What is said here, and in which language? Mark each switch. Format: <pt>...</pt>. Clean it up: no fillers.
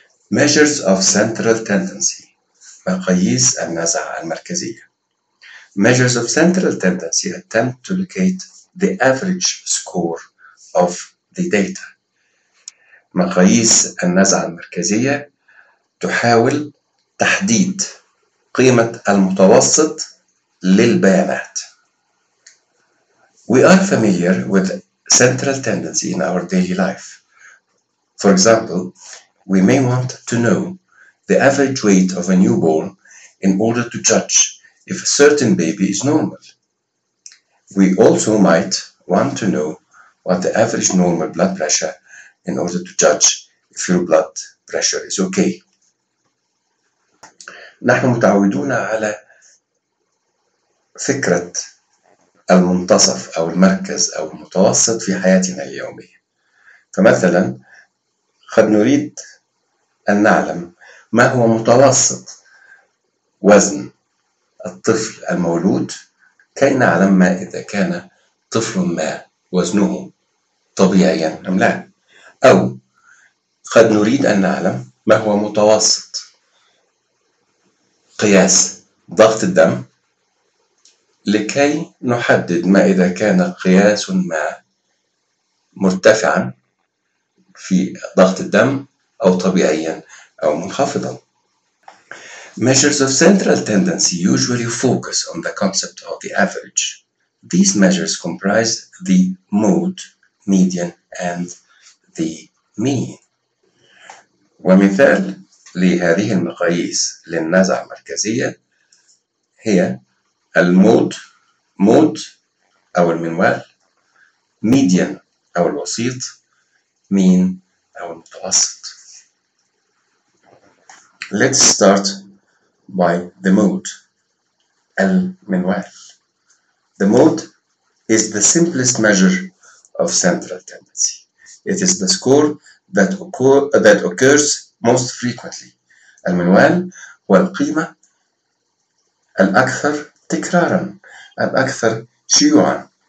<en>Measures of Central Tendency،</en> <ar>مقاييس النزعة المركزية.</ar> <en>Measures of Central Tendency attempt to locate the average score of the data.</en> <ar>مقاييس النزعة المركزية تحاول تحديد قيمة المتوسط للبيانات.</ar> <en>We are familiar with central tendency in our daily life. For example, we may want to know the average weight of a newborn in order to judge if a certain baby is normal. We also might want to know what the average normal blood pressure in order to judge if your blood pressure is okay.</en> <ar>نحن متعودون على فكرة المنتصف أو المركز أو المتوسط في حياتنا اليومية. فمثلا قد نريد أن نعلم ما هو متوسط وزن الطفل المولود كي نعلم ما إذا كان طفل ما وزنه طبيعيا أم لا، أو قد نريد أن نعلم ما هو متوسط قياس ضغط الدم لكي نحدد ما إذا كان قياس ما مرتفعا في ضغط الدم أو طبيعيا أو منخفضا.</ar> <en>Measures of central tendency usually focus on the concept of the average. These measures comprise the mode, median and the mean.</en> <ar>ومثال لهذه المقاييس للنزع المركزية هي المود، مود أو المنوال، ميديان أو الوسيط، مين أو المتوسط.</ar> <en>Let's start by the mode. المنوال. The mode is the simplest measure of central tendency. It is the score that occurs most frequently.</en> <ar>المنوال هو القيمة الأكثر تكراراً، الأكثر شيوعاً.</ar>